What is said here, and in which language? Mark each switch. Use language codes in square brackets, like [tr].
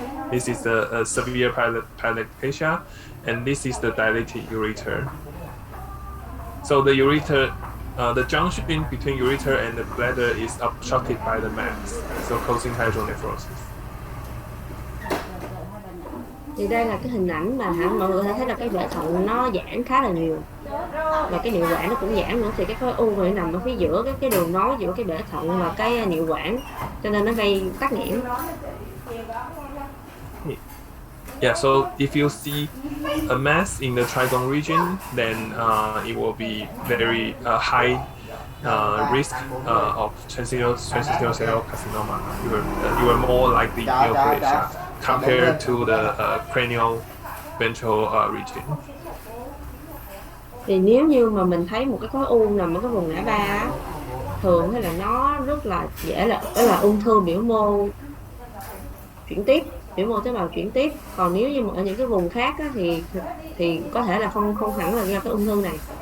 [en] This is a severe pilopacia, and this is the dilated ureter. So the ureter, the junction between ureter and the bladder is obstructed by the mass, so causing hydronephrosis. [vi] Thì đây là cái hình ảnh mà mọi người thấy là cái bể thận nó giãn khá là nhiều, và cái niệu quản nó cũng giãn nữa. Thì cái khối u này nằm ở phía giữa cái đường nối giữa cái bể thận và cái niệu quản, cho nên nó gây tắc nghẽn. [en] Yeah, so if you see a mass in the trigone region, then it will be very high risk of transitional cell carcinoma. You are more likely neoplasia compared to the cranial ventral region. [vi] Thì nếu như mà mình thấy một cái khối u nằm ở cái vùng ngã ba á, thường hay là nó rất là dễ là ung thư biểu mô chuyển tiếp, biểu mô tế bào chuyển tiếp. Còn nếu như mà ở những cái vùng khác á, thì có thể là không hẳn là do cái ung thư này.